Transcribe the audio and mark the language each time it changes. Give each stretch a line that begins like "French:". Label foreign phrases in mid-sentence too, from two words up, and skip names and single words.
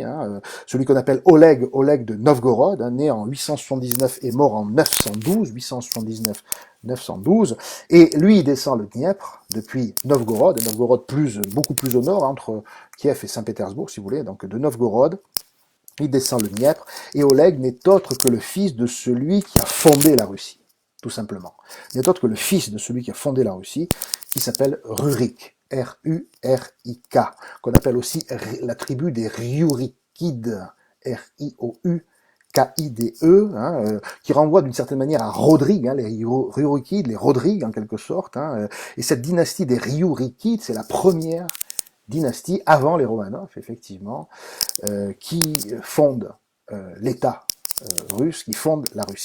French: Celui qu'on appelle Oleg de Novgorod, né en 879 et mort en 912, 879-912, et lui il descend le Dniepr depuis Novgorod, beaucoup plus au nord, entre Kiev et Saint-Pétersbourg, si vous voulez, donc de Novgorod. Il descend le Dniepr, et Oleg n'est autre que le fils de celui qui a fondé la Russie, tout simplement. Il n'est autre que le fils de celui qui a fondé la Russie, qui s'appelle Rurik, R-U-R-I-K, qu'on appelle aussi la tribu des Ryurikides, R-I-O-U, K-I-D-E, qui renvoie d'une certaine manière à Rodrigue, les Ryurikides, les Rodrigues en quelque sorte, et cette dynastie des Ryurikides, c'est la première dynastie avant les Romanov, effectivement, qui fonde l'État russe, qui fonde la Russie.